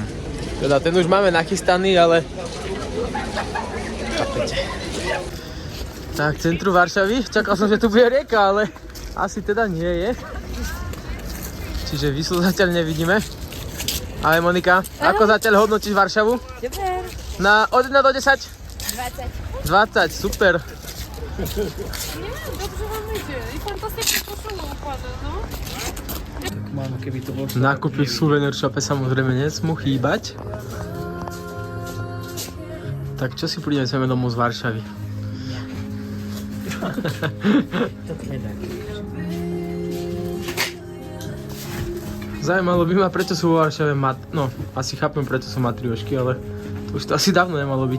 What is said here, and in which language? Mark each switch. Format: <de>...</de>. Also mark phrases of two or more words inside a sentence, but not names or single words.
<sk>Teda ten už máme nachystaný, ale chápete. Tak, centru Varšavy. Čakal som, že tu bude rieka, ale asi teda nie je. Čiže Vyslu zatiaľ nevidíme. Ale Monika, ako zatiaľ hodnotíš Varšavu? Super. Od 1 do 10? 20. 20, super.</sk> <pl>Dobrze wam idzie i fantastycznie koszula upada, no.</pl> <sk>Mámo, keby to bol... Nákupy v Souvenir Shope samozrejme nesmú chýbať. Tak čo si prineseme domov z Varšavy? Zajímalo by ma, prečo sú vo Varšave no, asi chápem, prečo sú matriošky, ale to už to asi dávno nemalo byť.</sk>